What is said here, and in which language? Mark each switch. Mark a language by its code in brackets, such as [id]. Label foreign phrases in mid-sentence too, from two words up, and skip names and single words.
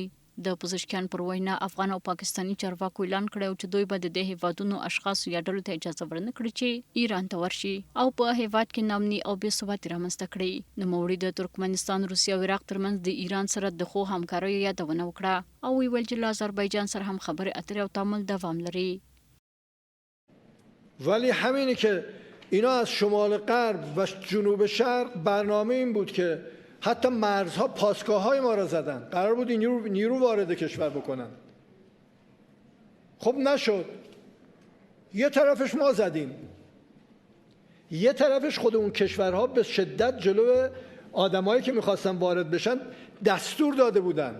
[ps] د پزشکیان پر وینا افغان او پاکستاني چارواکو اعلان کړی چې دوی به د دې هیوادونو اشخاصو یا ډلو ته اجازه ورنه کړي چې ایران ته ورشي او په هیواد کې ناامني او بې ثباتي رامنځته کړي. نوموړي د ترکمنستان، روسیه او عراق ترمنځ د ایران سره د ښو همکاریو یادونه وکړه او ویل چې له آذربایجان سره هم خبرې اترې او تعامل دوام لري. [fa] ولی همینی که اینا از شمال غرب و جنوب شرق برنامه این بود که حتی مرزها پاسگاه‌های ما را زدن، قرار بود این نیرو وارد کشور بکنن. خب نشد. یه طرفش ما زدیم، یه طرفش خود اون کشورها به شدت جلو آدمایی که می‌خواستن وارد بشن دستور داده بودن.